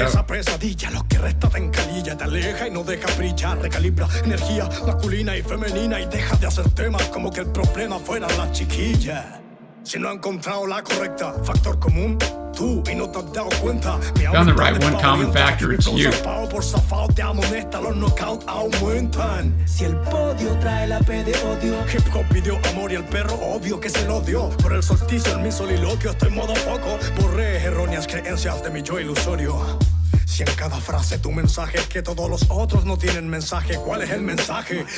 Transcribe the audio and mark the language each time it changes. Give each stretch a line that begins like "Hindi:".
Spanish: Esa pesadilla, lo que resta te encalilla, te aleja y no deja brillar. Recalibra energía masculina y femenina y deja de hacer temas como que el problema fuera la chiquilla. Si no ha encontrado la correcta, factor común, tú y no te has dado cuenta.
English: Found the right one common factor, it's you.
Spanish: Por zafado te amonesta, los knockouts aumentan. Si el podio trae la P de odio, hip hop pidió amor y el perro obvio que se lo dio. Por el solsticio en mi soliloquio estoy modo foco. Borré erróneas creencias de mi yo ilusorio. Si en cada frase tu mensaje es que todos los otros no tienen mensaje, ¿cuál es el mensaje?